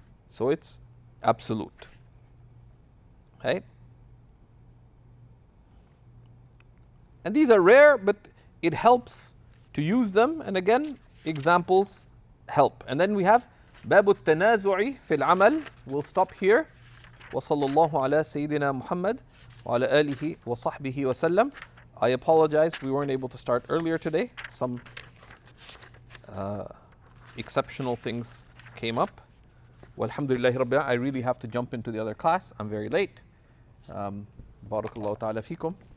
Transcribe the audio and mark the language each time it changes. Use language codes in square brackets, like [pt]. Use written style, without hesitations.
[en] So it's absolute. Right? And these are rare, but it helps to use them. And again, examples help. And then we have باب التنازع في العمل. We'll stop here. [ar] وصلى الله على سيدنا محمد وعلى آله وصحبه وسلم. [en] I apologize, we weren't able to start earlier today. Some exceptional things came up. Walhamdulillahi Rabbil. I really have to jump into the other class. I'm very late. Barakallahu ta'ala fikum.